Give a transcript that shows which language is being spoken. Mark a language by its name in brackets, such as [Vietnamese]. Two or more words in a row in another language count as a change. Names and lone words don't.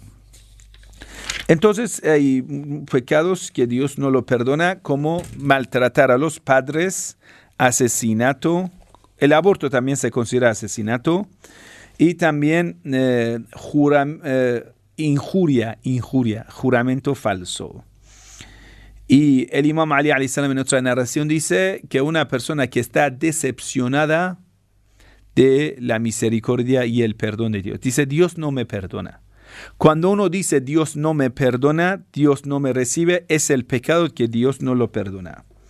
[Spanish] Entonces hay pecados que Dios no lo perdona, como maltratar a los padres, asesinato. El aborto también se considera asesinato. Y también injuria, juramento falso. Y el imam Ali [Arabic] عليه السلام [Spanish] en otra narración dice que una persona que está decepcionada de la misericordia y el perdón de Dios, dice: Dios no me perdona. Cuando uno dice Dios no me perdona, Dios no me recibe, es el pecado que Dios no lo perdona.